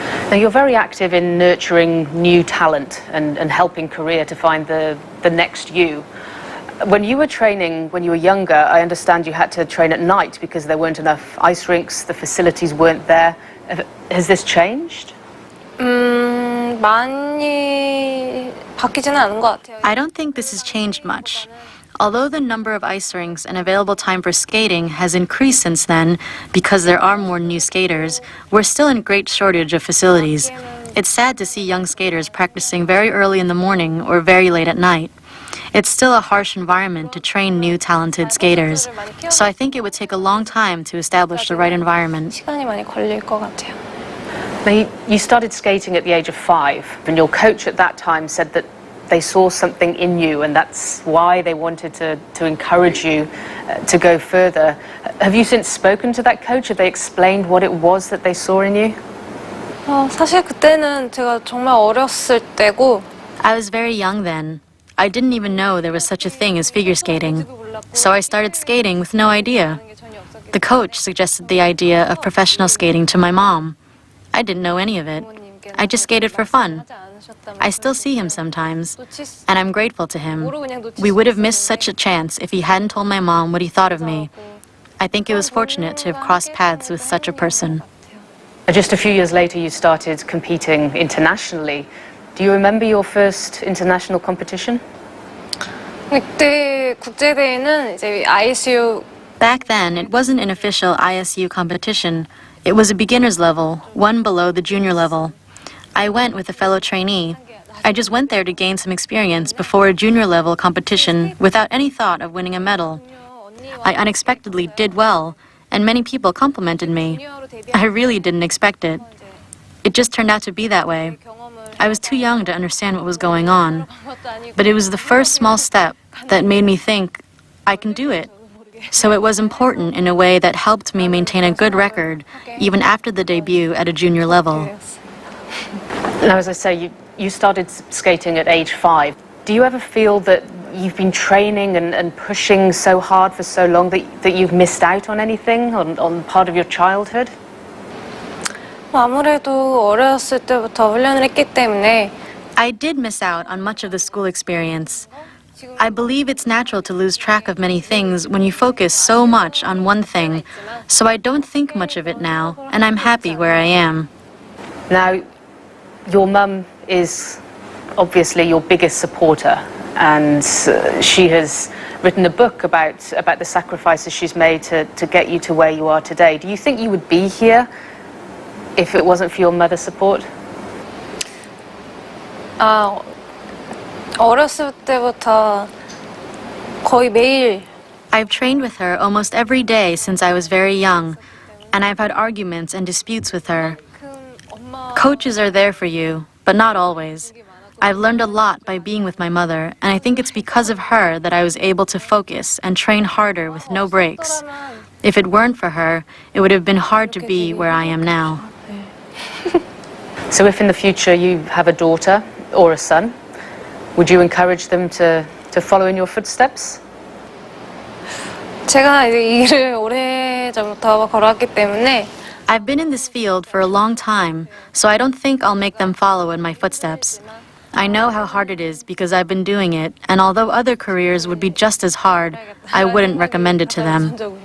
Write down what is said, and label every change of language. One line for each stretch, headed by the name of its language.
English: Now, you're very active in nurturing new talent and helping Korea to find the next you. When you were training, when you were younger, I understand you had to train at night because there weren't enough ice rinks, the facilities weren't there. Has this changed?
Korean: 많이 바뀌지는 않은 것 같아요.
English: I don't think this has changed much. Although the number of ice rinks and available time for skating has increased since then because there are more new skaters, we're still in great shortage of facilities. It's sad to see young skaters practicing very early in the morning or very late at night. It's still a harsh environment to train new talented skaters, so I think it would take a long time to establish the right environment.
Korean: 시간이 많이 걸릴 것 같아요.
English: Now, you started skating at the age of 5, and your coach at that time said that they saw something in you, and that's why they wanted to encourage you to go further. Have you since spoken to that coach? Have they explained what it was that they saw in you?
Korean: 사실 그때는 제가 정말 어렸을 때고
English: I was very young then. I didn't even know there was such a thing as figure skating. So I started skating with no idea. The coach suggested the idea of professional skating to my mom. I didn't know any of it. I just skated for fun. I still see him sometimes, and I'm grateful to him. We would have missed such a chance if he hadn't told my mom what he thought of me. I think it was fortunate to have crossed paths with such a person. Just a few years later, you started competing internationally. Do you remember your first international competition?
Korean: 그때 국제대회는 이제 ISU
English: Back then, it wasn't an official ISU competition. It was a beginner's level, one below the junior level. I went with a fellow trainee. I just went there to gain some experience before a junior level competition without any thought of winning a medal. I unexpectedly did well, and many people complimented me. I really didn't expect it. It just turned out to be that way. I was too young to understand what was going on, but it was the first small step that made me think, I can do it. So it was important in a way that helped me maintain a good record, even after the debut at a junior level. Now, as I say, you started skating at age 5. Do you ever feel that you've been training and pushing so hard for so long that you've missed out on anything, on part of your childhood?
Korean: 아무래도 어렸을 때부터 훈련을 했기 때문에
English: I did miss out on much of the school experience. I believe it's natural to lose track of many things when you focus so much on one thing, so I don't think much of it now, and I'm happy where I am. Now, your mum is obviously your biggest supporter, and she has written a book about the sacrifices she's made to get you to where you are today. Do you think you would be here if it wasn't for your mother's support?
Korean: 어렸을 때부터 거의 매일
English: I've trained with her almost every day since I was very young, and I've had arguments and disputes with her. Coaches are there for you, but not always. I've learned a lot by being with my mother, and I think it's because of her that I was able to focus and train harder with no breaks. If it weren't for her, it would have been hard to be where I am now. So if in the future you have a daughter or a son, would you encourage them to follow in your footsteps?
Korean: 제가 이제 이 일을 오래전부터 걸어왔기 때문에
English: I've been in this field for a long time, so I don't think I'll make them follow in my footsteps. I know how hard it is because I've been doing it, and although other careers would be just as hard, I wouldn't recommend it to them.